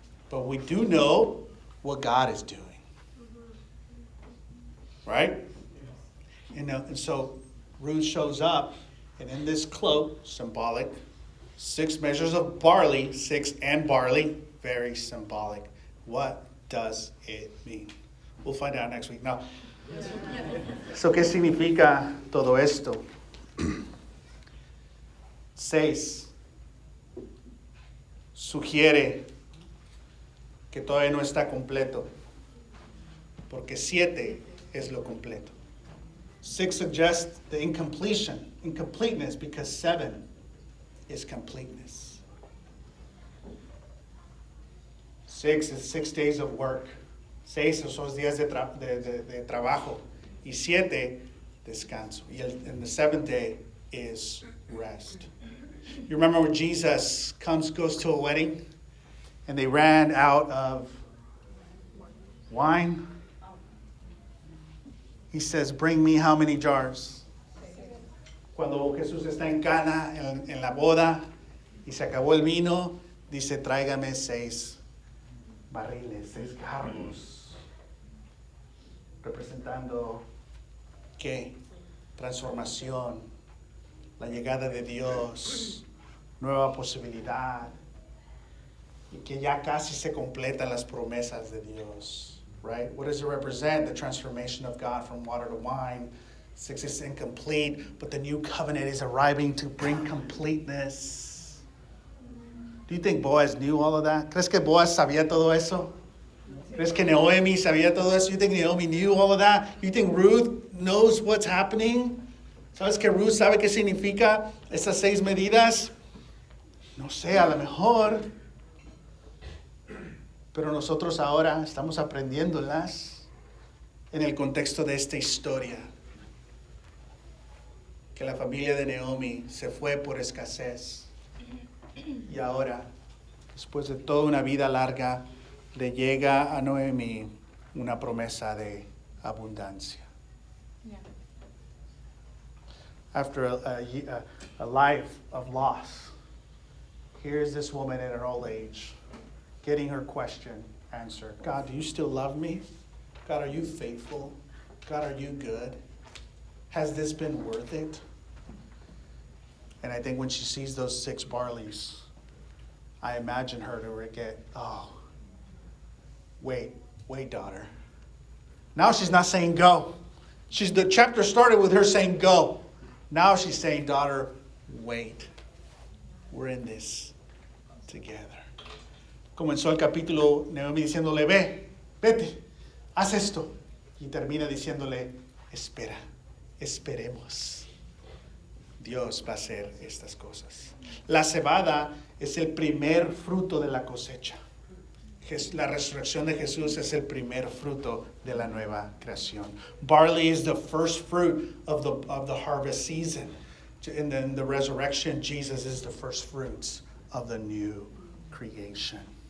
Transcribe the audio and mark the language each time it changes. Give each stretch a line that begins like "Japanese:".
English: But we do know what God is doing. Right? And so Ruth shows up, and in this cloak, symbolic, 6 measures of barley, 6 and barley, very symbolic. What does it mean? We'll find out next week. Now, so,
Spanish: ¿qué significa todo esto? 6 sugiere que todavía no está completo, porque 7 es lo completo.
English: 6 suggests the incompleteness, because 7 is completeness. 6 is 6 days of work.
Spanish: 6 son los días de trabajo. Y 7, descanso.
English: And the 7th day is rest. You remember when Jesus goes to a wedding, and they ran out of wine? He says, bring me how many jars?
Spanish: Cuando Jesús está en Cana, en la boda, y se acabó el vino, dice, tráigame 6 barriles, 6 jarros. Representando, ¿qué? Transformación, la llegada de Dios, nueva posibilidad, y que ya casi se completan las promesas de Dios.
English: Right? What does it represent? The transformation of God from water to wine. 6 is incomplete, but the new covenant is arriving to bring completeness. Do you think Boaz knew all of that?
Spanish: ¿Crees que Boaz sabía todo eso? ¿Crees que Naomi sabía todo eso?
English: You think Naomi knew all of that? You think Ruth knows what's happening?
Spanish: ¿Sabes que Ruth sabe qué significa esas 6 medidas? No sé, a lo mejor. Pero nosotros ahora estamos aprendiéndolas en el contexto de esta historia. Que la familia de Naomi se fue por escasez. Y ahora, después de toda una vida larga, le llega a Noemi una promesa de abundancia.
English: Yeah. After a life of loss, here's this woman in her old age, getting her question answered. God, do you still love me? God, are you faithful? God, are you good? Has this been worth it? And I think when she sees those 6 barleys, I imagine her to get, wait, daughter. Now she's not saying go. The chapter started with her saying go. Now she's saying, daughter, wait. We're in this together.
Spanish: Comenzó el capítulo Naomi diciéndole, vete, haz esto. Y termina diciéndole, espera, esperemos. Dios va a hacer estas cosas. La cebada es el primer fruto de la cosecha. La resurrección de Jesús es el primer fruto de la nueva creación.
English: Barley is the first fruit of the harvest season. And then the resurrection, Jesus is the first fruits of the new creation.